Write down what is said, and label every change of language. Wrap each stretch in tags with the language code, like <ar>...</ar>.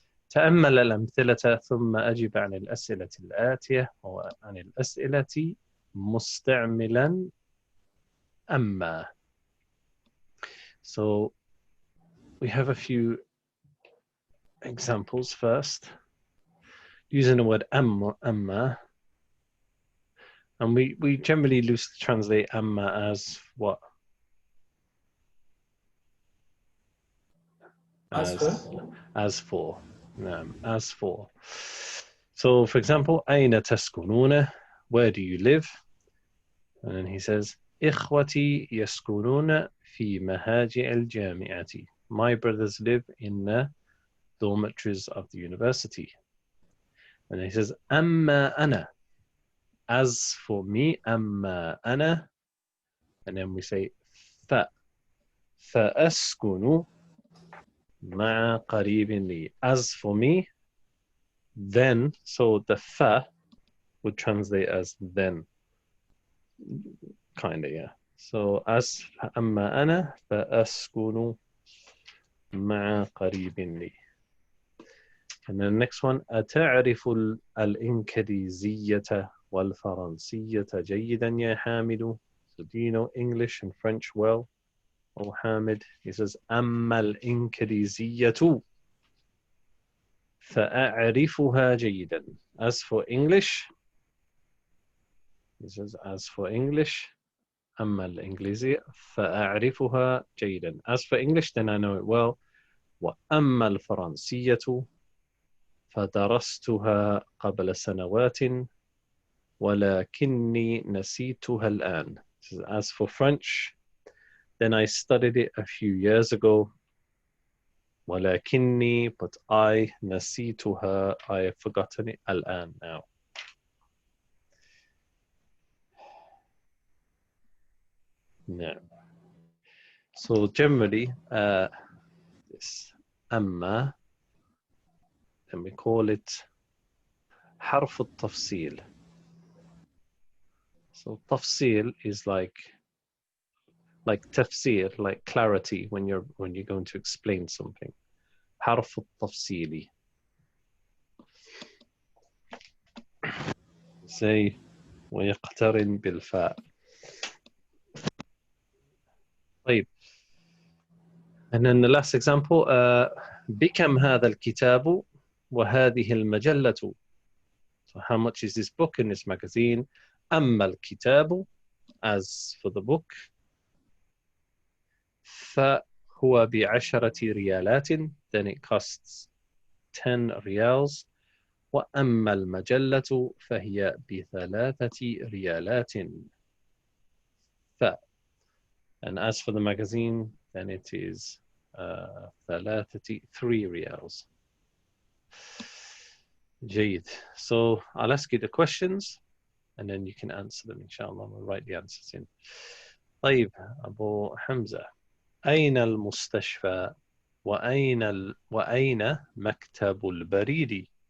<ar>تأمل الأمثلة ثم أجب عن الأسئلة الآتية وعن الأسئلة مستعملا أما.</ar> <en>So we have a few examples first. Using the word amma. And we generally loosely translate amma as what? As for. As for. So for example,</en> <ar>أين تسكنون?</ar> <en>where do you live? And then he says,</en> <ar>إخوتي يسكنون في مهاجع الجامعة.</ar> <en>My brothers live in the dormitories of the university. And he says,</en> <ar>أما أنا.</ar> <en>As for me, أما أنا. And then we say,</en> <ar>فأسكن مع قريب لي.</ar> <en>As for me, then, so the fa would translate as then. Kind of, yeah. So as</en> <ar>أما أنا فأسكن مع قريب لي.</ar> <en>And then the next one,</en> <ar>أتعرف الإنكليزية والفرنسية جيدا يا حامد.</ar> <en>So do you know English and French well? Oh, Hamid. He says,</en> <ar>أما الإنكليزية فأعرفها جيدا.</ar> <en>As for English, he says, as for English,</en> <ar>أما الإنجليزية فأعرفها جيدا.</ar> <en>As for English, then I know it well.</en> <ar>وأما الفرنسية فدرستها قبل سنوات ولكني نسيتها الآن.</ar> <en>As for French, then I studied it a few years ago. ولكني, but I, نسيتها, I have forgotten it الآن, now. No. So generally, this أما, and we call it</en> <ar>حرف التفصيل.</ar> <en>So تفصيل is like تفسير, like clarity when you're going to explain something.</en> <ar>حرف التفصيلي.</ar> <en>Say</en> <ar>ويقترن بالفاء. طيب.</ar> <en>And then the last example,</en> <ar>بكم هذا الكتاب وهذه المجلة.</ar> <en>So how much is this book and this magazine?</en> <ar>أما الكتاب,</ar> <en>as for the book,</en> <ar>فهو ب10 ريالات,</ar> <en>then it costs 10 riyals.</en> <ar>وأما المجلة فهي ب3 ريالات.</ar> <en>And as for the magazine, then it is 3 riyals.</en> <ar>جيد.</ar> <en>So I'll ask you the questions and then you can answer them, inshallah. We'll write the answers in.</en> <ar>طيب أبو حمزة, أين المستشفى وأين مكتب البريد؟</ar>